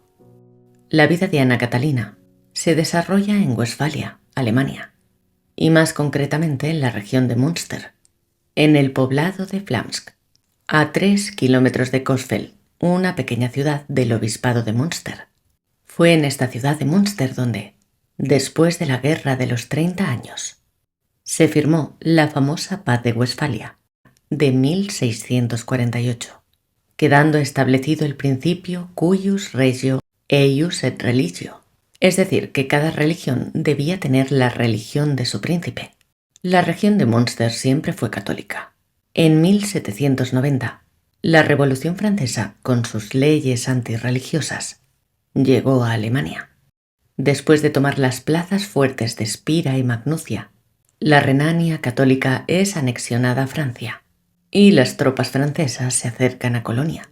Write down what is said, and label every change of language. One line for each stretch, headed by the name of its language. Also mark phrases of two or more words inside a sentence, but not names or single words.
Spanish: La vida de Ana Catalina se desarrolla en Westfalia, Alemania, y más concretamente en la región de Münster, en el poblado de Flamsk, a 3 kilómetros de Coesfeld, una pequeña ciudad del obispado de Münster. Fue en esta ciudad de Münster donde, después de la Guerra de los 30 años, se firmó la famosa Paz de Westfalia de 1648, quedando establecido el principio
Latin: cuius regio eius et religio,
Spanish: es decir, que cada religión debía tener la religión de su príncipe. La región de Münster siempre fue católica. En 1790, la Revolución Francesa, con sus leyes antirreligiosas, llegó a Alemania. Después de tomar las plazas fuertes de Spira y Magnucia, la Renania católica es anexionada a Francia y las tropas francesas se acercan a Colonia.